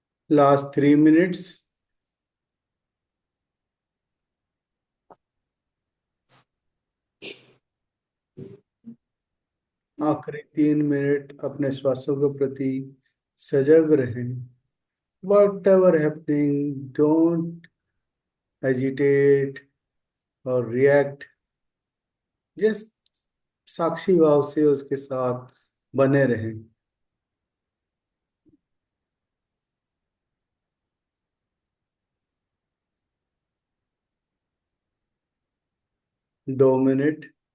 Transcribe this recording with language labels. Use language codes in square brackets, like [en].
[en] Last 3 minutes. [hi] आखिरी 3 minute अपने श्वासों के प्रति सजग रहें। [en] Whatever happening, don't agitate or react. [hi] Just साक्षी भाव से उसके साथ बने रहें। दो मिनट।